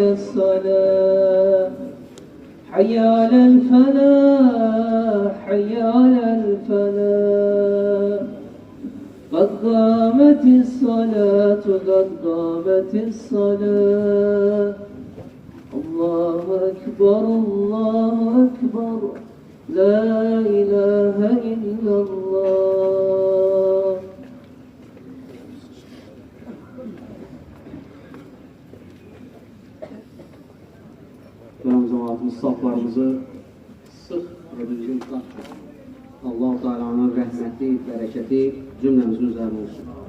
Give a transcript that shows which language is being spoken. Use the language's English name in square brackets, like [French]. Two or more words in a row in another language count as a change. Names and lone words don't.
[Arabic] الصلاة حي على الفلاح حي على الفلاح قد قامت الصلاة قد قامت الصلاة الله أكبر الله أكبر لا إله إلا الله. [Azerbaijani] Cəmaatımız saflarımızı sıx və düzgün tutaq. Allah-u Teala'nın rəhməti, bərəkəti cümləmizin üzərində olsun.